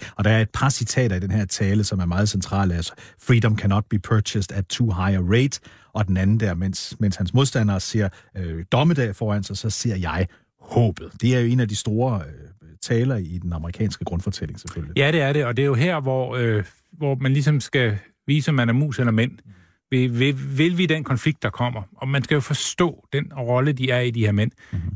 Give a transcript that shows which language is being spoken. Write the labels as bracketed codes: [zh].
[da] Og der er et par citater i den her tale, som er meget centrale. [en] Altså, freedom cannot be purchased at too high a rate. [da] Og den anden der, mens hans modstandere ser dommedag foran sig, så ser jeg håbet. Det er jo en af de store taler i den amerikanske grundfortælling, selvfølgelig. Ja, det er det, og det er jo her, hvor man ligesom skal vise, om man er mus eller mænd. Vil vi den konflikt, der kommer? Og man skal jo forstå den rolle, de er i, de her mænd. Mm-hmm.